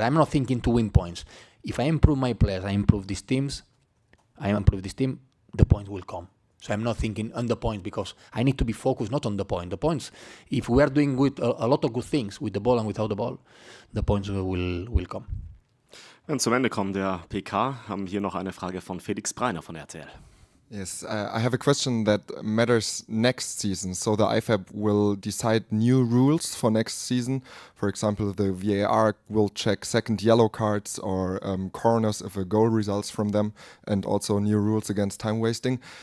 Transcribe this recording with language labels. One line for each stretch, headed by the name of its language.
English: I'm not thinking to win points. If I improve my players, I improve these teams, the points will come. So I'm not thinking on the points, because I need to be focused not on the point. The points, if we are doing good, a lot of good things with the ball and without the ball, the points will come.
German: Und zum Ende kommen der PK, haben hier noch eine Frage von Felix Breiner von RTL.
English: Yes, I have a question that matters next season. So the IFAB will decide new rules for next season. For example, the VAR will check second yellow cards or corners if a goal results from them, and also new rules against time wasting.